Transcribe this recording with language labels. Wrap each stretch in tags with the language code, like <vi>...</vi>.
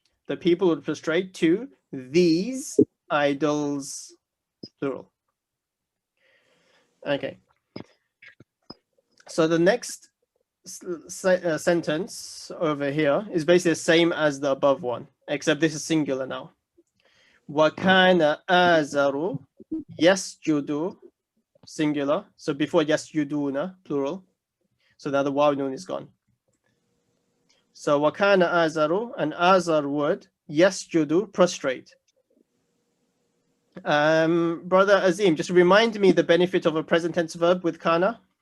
<en>The people would prostrate to these idols, plural. Okay. So the next sentence over here is basically the same as the above one, except this is singular now.</en> <ar>وَكَانَ آزَرُ يَسْجُدُ, singular.</ar> <en>So before يَسْجُدُونَ, plural. So now the waw noon is gone. So وَكَانَ آزَرُ, and Azar would يَسْجُدُ, prostrate. Brother Azim, just remind me the benefit of a present tense verb with kana.</en>